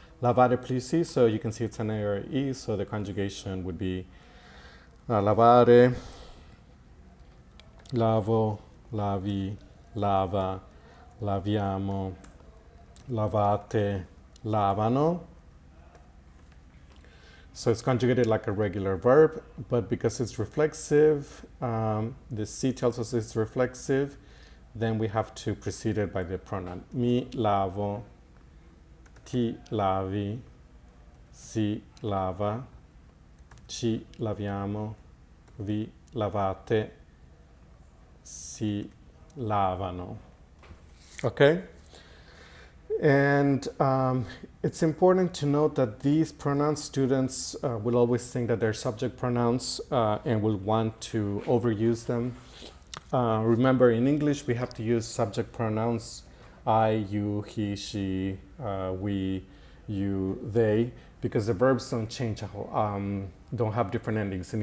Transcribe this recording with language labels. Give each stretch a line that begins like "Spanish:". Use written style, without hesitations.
English: Lavare plisi, so you can see it's an A-R-E, so the conjugation would be
Italian: lavare, lavo, lavi, lava, laviamo, lavate, lavano.
English: So it's conjugated like a regular verb, but because it's reflexive, the C tells us it's reflexive, then we have to precede it by the pronoun.
Italian: Mi lavo, ti lavi, si lava, ci laviamo, vi lavate, si lavano.
English: Okay? And it's important to note that these pronouns, students will always think that they're subject pronouns and will want to overuse them. Remember, in English, we have to use subject pronouns I, you, he, she, we, you, they, because the verbs don't change, don't have different endings.